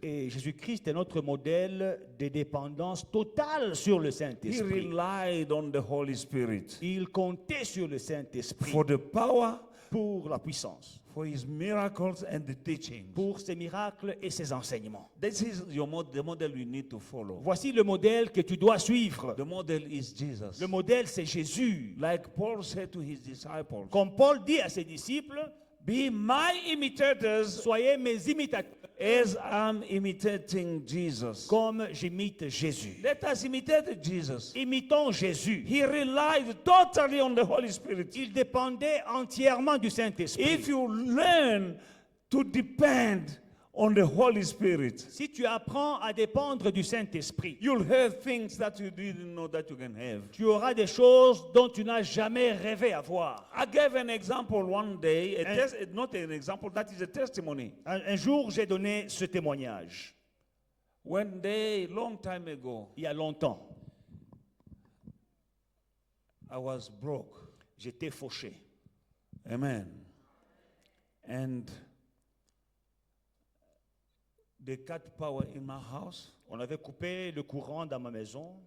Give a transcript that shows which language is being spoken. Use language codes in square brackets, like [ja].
[fr] Et Jésus-Christ est notre modèle de dépendance totale sur le [en] He [fr] Saint-Esprit. [en] relied on the Holy Spirit [fr] Il comptait sur le Saint-Esprit [en] for the power, [fr] pour la puissance, [en] for his miracles and the teaching. [fr] pour ses miracles et ses enseignements. [en] This is the model you need to follow. [fr] Voici le modèle que tu dois suivre. [en] The model is Jesus. [fr] Le modèle, c'est Jésus. [en] Like Paul said to his disciples, [fr] Comme Paul dit à ses disciples, [en] Be my imitators [fr] Soyez mes imitateurs [en] as I'm imitating Jesus. [fr] comme j'imite Jésus. [en] Let us imitate Jesus. [fr] Imitons Jésus. [en] He relied totally on the Holy Spirit. [fr] Il dépendait entièrement du Saint-Esprit. [en] If you learn to depend on the Holy Spirit, [fr] Si tu apprends à dépendre du Saint-Esprit, [en] you'll have things that you didn't know that you can have. [fr] tu auras des choses dont tu n'as jamais rêvé avoir. [en] I gave an example one day, not an example, that is a testimony. [fr] Un jour, j'ai donné ce témoignage, [en] One day, long time ago, [fr] il y a longtemps. [en] I was broke. [fr] J'étais fauché. Amen. [en] And they cut power in my house [fr] On avait coupé le courant dans ma maison,